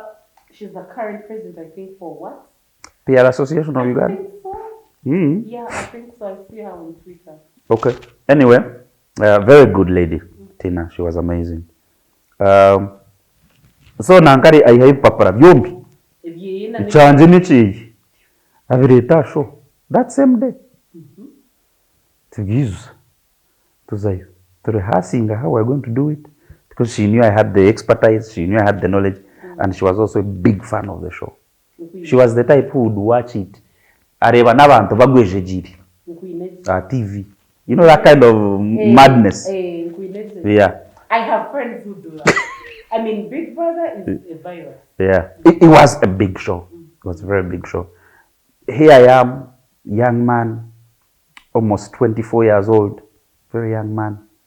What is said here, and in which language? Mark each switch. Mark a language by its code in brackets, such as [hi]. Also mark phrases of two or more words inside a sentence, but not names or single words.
[en] She's the current president, I think, for what? PR Association of Uganda. I think so. Yeah, I think so. I see her on Twitter. Okay. Anyway, very good lady, Tina. She was amazing. So [nyn] nankari ayihaye papara byombi chanje nichi abireta [en] show that same day [nyn] tuzayo [en] to rehearsing how we're going to do it because she knew I had the expertise, she knew I had the knowledge, and she was also a big fan of the show. She was the type who would watch it [nyn] areba nabantu bagweje jiri TV, [en] you know, that kind of madness. Yeah, I have friends who do that. I mean, Big Brother is a virus. Yeah, it was a big show. It was a very big show. Here I am, young man, almost 24 years old, very young man.